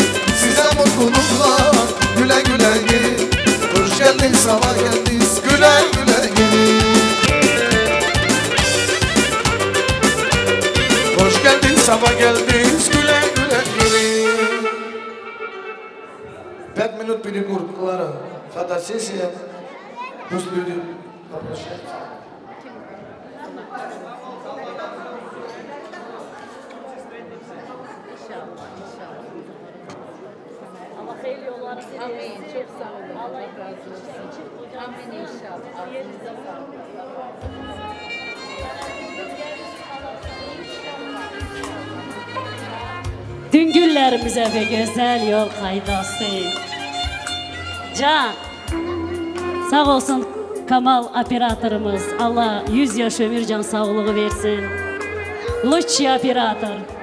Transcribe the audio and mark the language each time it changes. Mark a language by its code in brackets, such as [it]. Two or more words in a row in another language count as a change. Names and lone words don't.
[tr] Size mutluluklar, güle güle gelin. Hoş geldin sabah geldiniz, güle güle gelin. Hoş geldin sabah geldiniz, güle güle gelin. [ru] 5 minut перекуркlara, фотосессия. Пусть люди попрощаются. [tr] Allah hayırlı yollar size. Amin. Çok sağ olun. Allah razı olsun. Amin inşallah. Ağzınıza sağlık. Düngüllerimize ve güzel yol kaydası. Can, sağ olsun Kamal operatörümüz. Allah 100 yaş ömür can sağlığı versin. [ru] Лучший оператор.